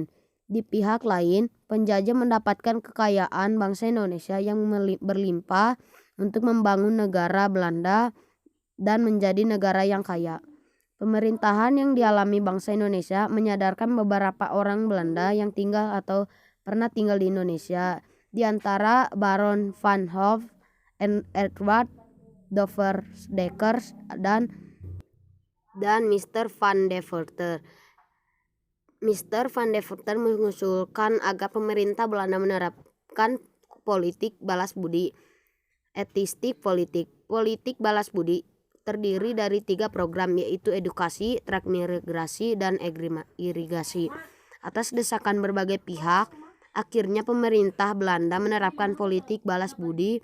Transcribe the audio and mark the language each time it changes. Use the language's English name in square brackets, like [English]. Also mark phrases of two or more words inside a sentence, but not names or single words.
[Indonesian] Di pihak lain, penjajah mendapatkan kekayaan bangsa Indonesia yang berlimpah untuk membangun negara Belanda dan menjadi negara yang kaya. Pemerintahan yang dialami bangsa Indonesia menyadarkan beberapa orang Belanda yang tinggal atau pernah tinggal di Indonesia, di antara Baron van Hove, Edward Dover-Dekers dan Mr. van Deventer. Mr. van Deventer mengusulkan agar pemerintah Belanda menerapkan politik balas budi. Etistik politik. Politik balas budi terdiri dari 3 program, yaitu edukasi, transmigrasi, dan irigasi. Atas desakan berbagai pihak, akhirnya pemerintah Belanda menerapkan politik balas budi.